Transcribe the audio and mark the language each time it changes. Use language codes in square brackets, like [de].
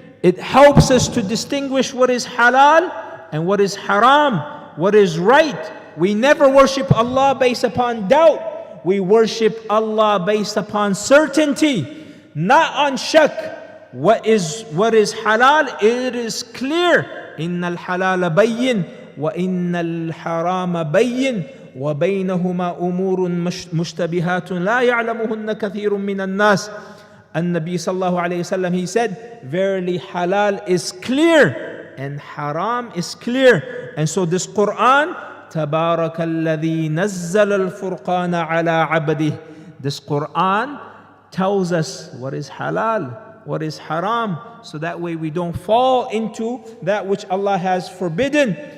[en] It helps us to distinguish what is halal and what is haram, what is right. We never worship Allah based upon doubt. We worship Allah based upon certainty, not on shak. What is halal? It is clear. [ar] إن الحلال بين وإن الحرام بين وبينهما أمور مشتبهات لا يعلمهن كثير من الناس. النبي صلى الله عليه وسلم, [en] he said, verily halal is clear and haram is clear. And so this Quran, [ar] تبارك الذي نزل الفرقان على عبده, [en] this Quran tells us what is halal, what is haram, so that way we don't fall into that which Allah has forbidden.